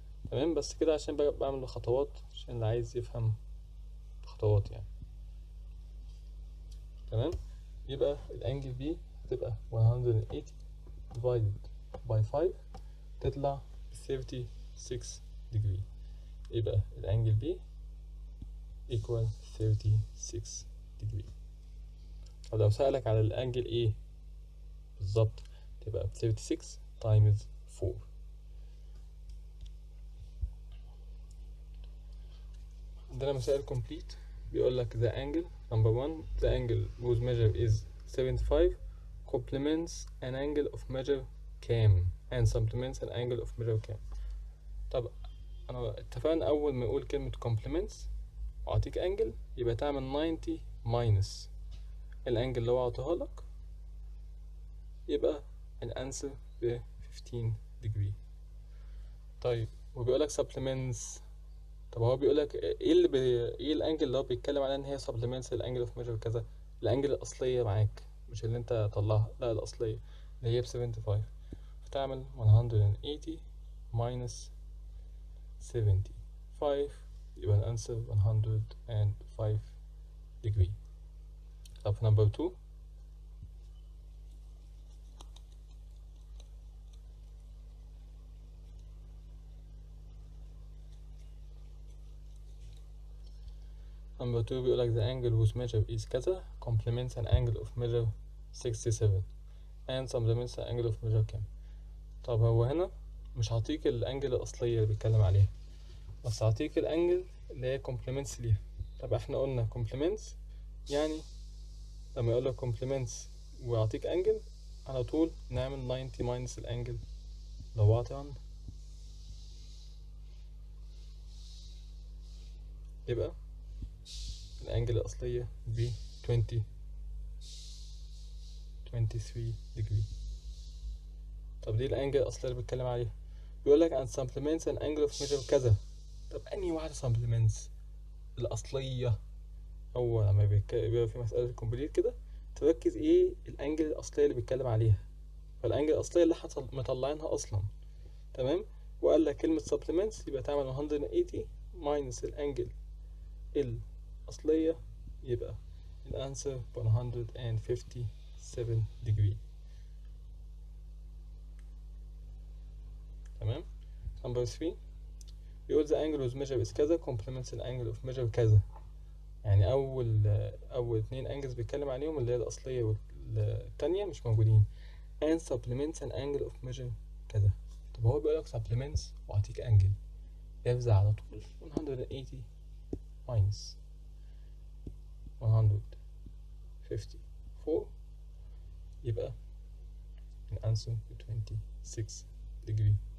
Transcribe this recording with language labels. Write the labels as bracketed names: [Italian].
[Arabic] تمام، بس كده عشان بعمل خطوات عشان اللي عايز يفهم خطوات يعني. تمام، يبقى الانجل B هتبقى 180 [English] divided by [Arabic] 5 تطلع 36 degree. يبقى الانجل B equal 36 degree. طب لو سألك على الانجل A بالظبط تبقى [English] 36 times 4. [Arabic] عندنا مسائل complete. بيقول لك [English] the angle number 1 the angle whose measure is 75 complements an angle of measure [Arabic] كام [English] and supplements an angle of measure [Arabic] كام. طب انا اتفقنا اول ما يقول كلمة complements واعطيك angle يبقى تعمل 90 minus الانجل اللي هو عطيها لك، يبقى الانسر ب 15 degree. طيب وبيقول لك supplements، طب هو بيقول لك ايه الانجل اللي هو بيتكلم عليها ان هي supplements الانجل اوف ميجر كذا؟ الانجل الاصليه معاك مش اللي انت طلعها، لا الاصليه اللي هي ب 75. فتعمل 180 minus 75 يبقى الانسر 105 degree. [English] طب في نمبر 2 [Arabic] بيقول لك [English] the angle whose measure is [Arabic] كذا [English] complements an angle of measure 67 and supplements an angle of measure [Arabic] كام. طب هو هنا مش هعطيك الانجل الاصليه اللي بيتكلم عليها، بس هعطيك الانجل اللي هي complements ليها. طب احنا قلنا complements يعني لما يقول لك complements ويعطيك انجل على طول نعمل 90 minus الانجل لو عطي عندك، يبقى الانجل الاصليه ب 23 degree. طب دي الانجل الاصليه اللي بيتكلم عليها. بيقول لك [English] and supplements an angle of measure [Arabic] كذا. طب انهي واحده supplements؟ الاصليه. هو لما بيبقى في مساله كومبليت كده تركز ايه الانجل الاصليه اللي بيتكلم عليها، فالانجل الاصليه اللي احنا مطلعينها اصلا. تمام، وقال لك كلمه supplements يبقى تعمل 180 minus الانجل الاصليه، يبقى الانسر 157 degree. تمام. [English] number 3 [Arabic] بيقول [English] the angle whose measure is [Arabic] كذا [English] complements the angle of measure [Arabic] كذا. يعني اول اتنين انجلز بيتكلم عليهم اللي هي الاصليه والتانية مش موجودين [English] and supplements an angle of measure [Arabic] كذا. طب هو بيقول لك supplements واعطيك انجل يفزع على طول 180 minus 154 يبقى الانسر 26 degree.